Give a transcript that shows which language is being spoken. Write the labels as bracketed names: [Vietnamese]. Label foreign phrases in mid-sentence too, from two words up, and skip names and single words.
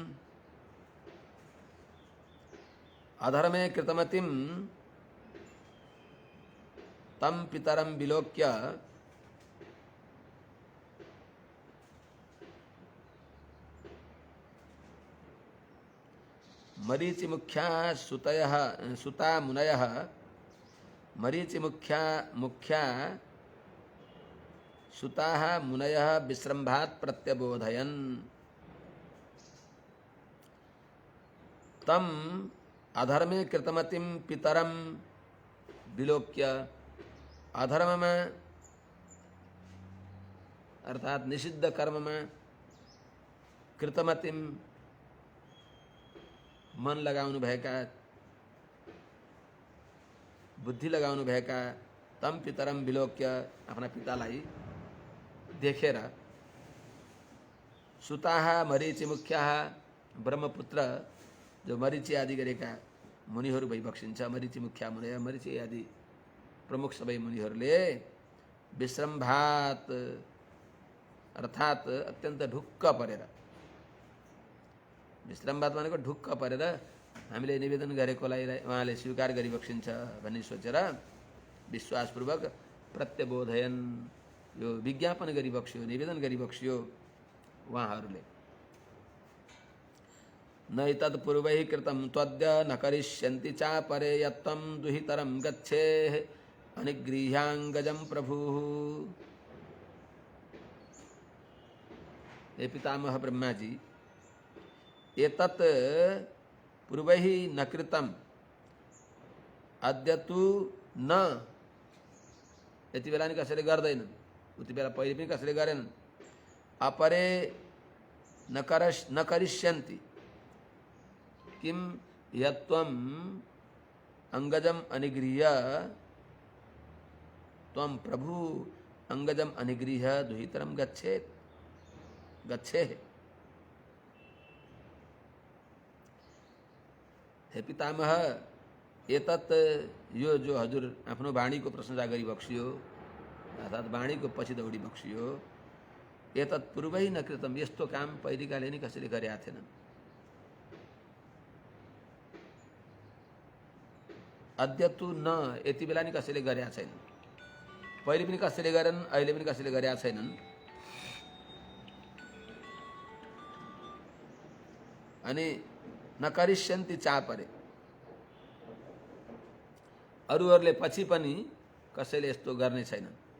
[Sanskrit] अधर्मे कृतमतिं तम पितरं विलोक्य मरीचिमुख्या सुता मुनयः मुख्या सुताः मुनयः विश्रम्भात् प्रत्यबोधयन्। तम अधर्मे कृतमतिं पितरं विलोक्य, [Hindi] अधर्म में अर्थात निषिद्ध कर्म में [Nepali] कृतमतिम मन लगाउनु भएका, बुद्धि लगाउनु भएका [Sanskrit] तम पितरम विलोक्य, [Nepali] आफ्ना पितालाई देखेर [Sanskrit] सुताः मरीचि मुख्याः, [Nepali] ब्रह्मपुत्र जो मरीचि आदि गरेका मुनिहरू भइबक्सिन्छ। [Sanskrit] मरीचि मुख्या मुनय, [Nepali] मरीचि आदि प्रमुख सबै मुनिहरूले विश्रम्भात अर्थात अत्यन्त ढुक्क परेर, विश्रम्भात भनेको ढुक्क परेर हामीले निवेदन गरेकोलाई उहाँले स्वीकार गरिबक्सिन्छ भन्ने सोचेर विश्वासपूर्वक प्रत्यबोधयन, यो विज्ञापन गरिबक्स्यो, निवेदन गरिबक्स्यो उहाँहरूले। [Sanskrit] नैतत्पूर्वैः कृतं त्वद्य न करिष्यन्ति चापरे यत्त्वं दुहितरं गच्छेः अनिगृह्याङ्गजं प्रभुः। हे पितामह ब्रह्मा जी, एतत् पूर्वैः न कृतं अद्य तु न, [Nepali] यति बेला नि कसैले गर्दैनन्, उति बेला पहिले पनि कसैले गरेनन्। [Sanskrit] अपरे न करिष्यन्ति किम यत्त्वं अङ्गजम् अनिगृह्य त्वं प्रभु अंगजम अनिगृह दुहितरम गच्छेत गच्छे। [Nepali] हे पितामह, एतत् यो जो हजुर आफ्नो वाणीको प्रशंसा गरी बक्सियो अर्थात् वाणीको पछि दौडी बक्सियो, [Sanskrit] एतत् पूर्वै न कृतम, [Nepali] यस्तो काम पहिलेकाले नि कसैले गरेका थिएनन्। [Sanskrit] अद्य तु न, [Nepali] यति बेला नि कसैले गरेका छैनन्, पहिले पनि कसैले गरेनन्, अहिले पनि कसैले गरेका छैनन्। अनि [Sanskrit] नकरिष्यन्ति चापरे, [Nepali] अरूहरूले पछि पनि कसैले यस्तो गर्ने छैनन्।